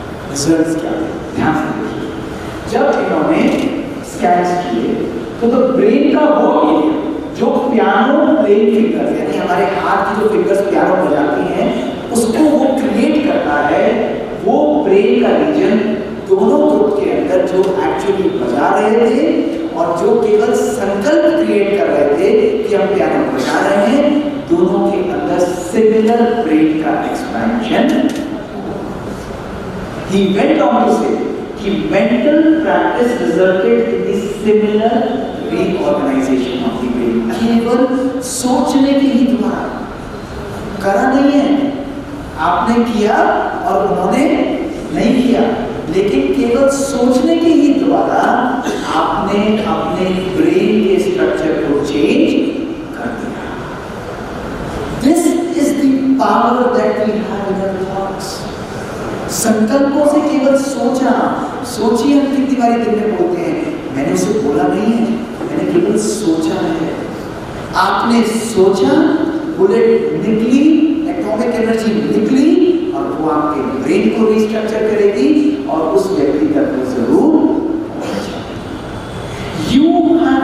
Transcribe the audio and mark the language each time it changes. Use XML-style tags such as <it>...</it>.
<hi>Results क्या थे ध्यान से देखिए। जब इन्होंने स्कैन्स किए तो ब्रेन का वो एरिया जो पियानो प्लेइंग फिंगर्स यानी हमारे हाथ की जो फिंगर्स पियानो बजाती हैं उसको वो क्रिएट करता है, वो ब्रेन का रीजन दोनों ग्रुप के अंदर जो एक्चुअली बजा रहे थे और जो केवल संकल्प क्रिएट कर रहे थे कि हम पियानो बजा रहे हैं, दोनों के अंदर सिमिलर ब्रेन का expansion.</hi> <en>He went on to say कि mental practice resulted in the similar reorganization of the brain।</en> <hi>केवल सोचने के ही द्वारा, करा नहीं है, आपने किया और उन्होंने नहीं किया, लेकिन केवल सोचने के ही द्वारा आपने अपने ब्रेन के स्ट्रक्चर को चेंज कर दिया।</hi> <en>This is the power that we have in our thoughts।</en> <hi>संकल्पों से केवल सोचना, सोचिए हम कितनी बारी दिन में बोलते हैं, मैंने उसे बोला नहीं है, मैंने केवल सोचा है। आपने सोचा, बुलेट निकली, एटॉमिक एनर्जी निकली और वो आपके ब्रेन को रिस्ट्रक्चर करेगी और उस व्यक्ति तक वो जरूर पहुंचेगी। You</hi>